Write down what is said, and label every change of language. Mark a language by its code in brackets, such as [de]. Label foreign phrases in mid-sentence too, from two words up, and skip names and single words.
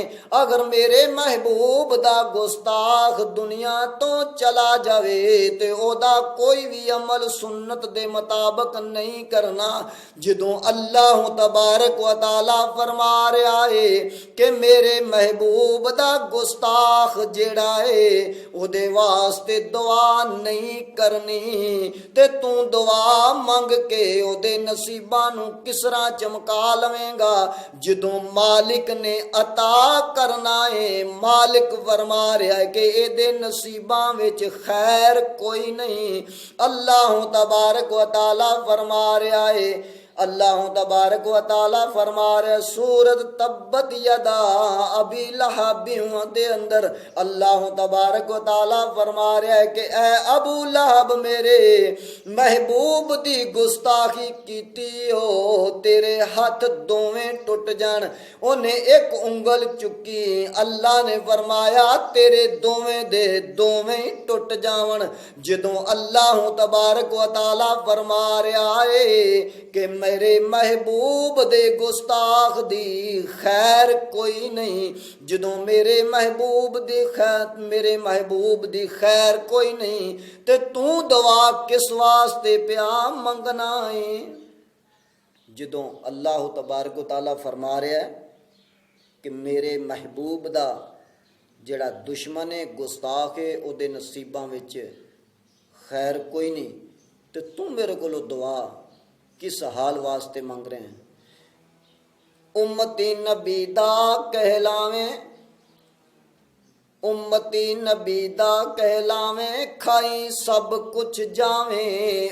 [pa] اگر میرے محبوب دا گستاخ دنیا توں چلا جاوے تے اوہدا کوئی وی عمل سنت دے مطابق نہیں کرنا. جدوں اللہ تبارک و تعالیٰ فرما رہا ہے کہ میرے محبوب دا گستاخ جیہڑا ہے اوہدے واسطے دعا نہیں کرنی تے توں دعا منگ کے اوہدے نصیباں نوں کس طرح چمکا لویں گا. جدوں مالک نے عطا کرنا ہے مالک فرما رہا ہے کہ ایہدے نصیباں وچ خیر کوئی نہیں. اللہ تبارک و تعالیٰ فرما رہا ہے اللہ تبارک و تعالیٰ فرما رہے سورت [ar] تبت يدا أبي لهب [pa] دے اندر اللہ تبارک و تعالیٰ فرما رہا ہے کہ اے ابو لہب میرے محبوب دی گستاخی کیتی ہو تیرے ہتھ دوویں ٹٹ جان. اوہنے اک انگل چکی اللہ نے فرمایا تیرے دوویں دے دوویں ٹٹ جاون. جدوں اللہ تبارک و تعالیٰ فرما رہا ہے کہ میرے محبوب دے گستاخ دی خیر کوئی نہیں. جدوں میرے محبوب دی خیر کوئی نہیں تے توں دعا کس واسطے پیا منگنا ہے. جدوں اللہ تبارک تعالیٰ فرما رہا ہے کہ میرے محبوب دا جیہڑا دشمن ہے گستاخ ہے اوہدے نصیباں وچ خیر کوئی نہیں تے توں میرے کولوں دعا کس حال واسطے منگ رہے ہیں. امتی نبی دا کہلاویں امتی نبی دا کہلاویں کھائی سب کجھ جاویں.